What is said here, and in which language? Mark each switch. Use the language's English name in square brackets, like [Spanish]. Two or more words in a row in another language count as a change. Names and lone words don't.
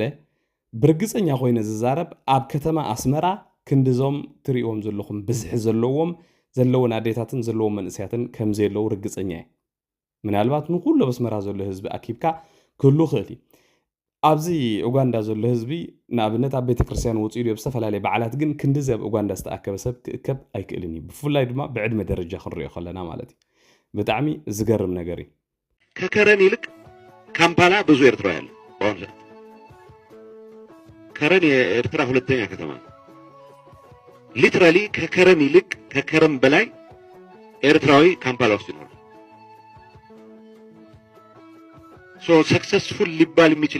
[Tigrinya] ብርግፀኛ ኮይነ ዝዛረብ ኣብ ከተማ ኣስመራ ክንድዞም ትሪኦም ዘለኹም ብዝሕ ዘለውን ኣዴታትን ዘለዎም መንእስያትን ከም ዘለው ርግፀኛ እየ ምናልባት ንኩሉ በስመራ ዘሎ ህዝቢ ኣኪብካ ክህሉ ክእል ኣብዚ ኡጋንዳ ዘሎ ህዝቢ ንኣብነት ኣብ ቤተክርስትያን ወፂኡ ዶ ብዝተፈላለየ በዓላት ግን ክንድዚ ኣብ ኡጋንዳ ዝተኣከበ ሰብ ክእከብ ኣይክእልን እዩ ብፍላይ ድማ ብዕድመ ደረጃ ክንሪኦ ከለና ማለት እዩ ብጣዕሚ ዝገርም ነገር እዩ [Amharic] ከከረን ይልቅ ካምፓላ ብዙ ኤርትራ ያለ በአሁኑ ሰዓት ከረን የኤርትራ ሁለተኛ ከተማ ነው ሊትራሊ ከከረን ይልቅ ከከረን በላይ ኤርትራዊ ካምፓላ ውስጥ ይኖራል [English] so successful [Amharic] ሊባል የሚችል